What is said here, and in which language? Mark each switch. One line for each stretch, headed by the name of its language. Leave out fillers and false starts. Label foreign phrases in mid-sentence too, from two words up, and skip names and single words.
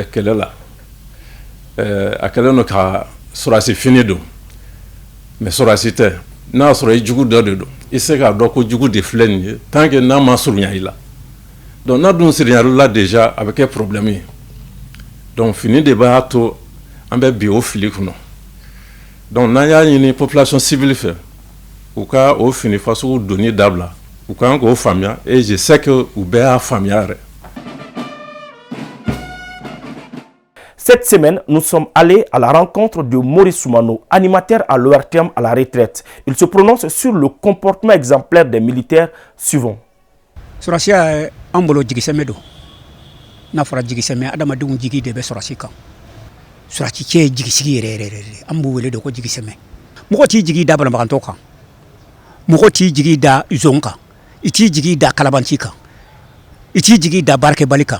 Bambara: kɛlɛ la a kɛlen don ka sɔrɔsi fini don mais sɔrɔsi tɛ n'a sɔrɔ i jugu dɔ de don i se k'a dɔn ko jugu de filɛ nin ye tant que n'a ma surunya i la donc n'a dun surunyar'i la déjà a bɛ kɛ problème ye donc fini de b'a to an bɛ bi o fili kɔnɔ donc n'an y'a ɲini population civile fɛ u ka o fini fasugu donni dabila u kan k'o faamuya
French: et je sais que
Bambara: u bɛɛ y'a faamuya yɛrɛ.
French: Cette semaine, nous sommes allés à la rencontre de Maurice Soumano, animateur à l'ORTM à la retraite. Il se prononce sur le comportement exemplaire des militaires suivants.
Bambara: Surasi an bolo jigisɛmɛ don n'a fɔra jigisɛmɛ adamadenw jigi de bɛ surasi kan surasi cɛ ye jigisigi yɛrɛ an b'u wele de ko jigisɛmɛ mɔgɔ t'i jigi da banabagatɔ kan mɔgɔ t'i jigi da zon kan i t'i jigi da kalabanci kan i t'i jigi da baarakɛbali kan